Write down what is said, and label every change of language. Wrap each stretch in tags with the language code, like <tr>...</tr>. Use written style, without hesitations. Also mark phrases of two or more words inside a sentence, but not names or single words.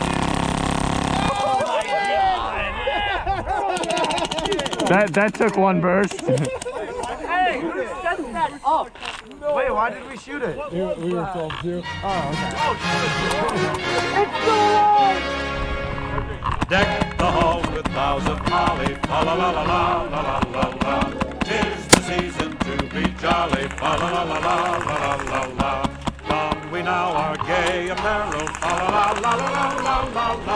<en>That took one burst. Hey, who set that up? Wait, why did we shoot it? We were told to. Oh, okay. Deck the halls with boughs of holly, fa la la la la la la la la. 'Tis the season to be jolly, fa la la la la la la la la. Don we now our gay apparel, fa la la la la la la la.</en>